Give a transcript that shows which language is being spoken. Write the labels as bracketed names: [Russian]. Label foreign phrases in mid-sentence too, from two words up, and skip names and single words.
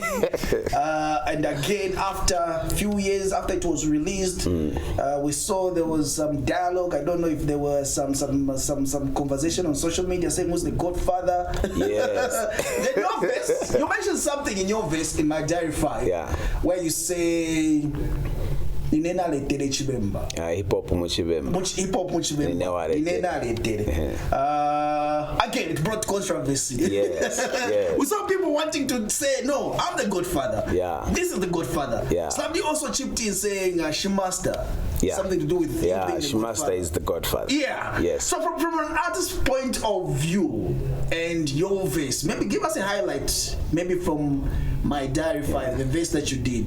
[English] And again, after a few years after it was released, we saw there was some dialogue. I don't know if there were some conversation on social media saying who's the godfather. Yes. Then your verse, you mentioned something in your verse in my diary 5 where you say [Bemba] Inena letere chibemba. Hip hop muchibemba. Hip hop muchibemba. Inena letere. [English] Again, it brought controversy. Yes. Yes. With some people wanting to say, no, I'm the godfather. Yeah. This is the godfather. Yeah. Somebody also chipped in saying Shimasta. Yeah. Something to do with Shimasta is the godfather. Yeah. Yes. So from an artist's point of view and your verse, maybe give us a highlight, maybe from my diary 5, the verse that you did.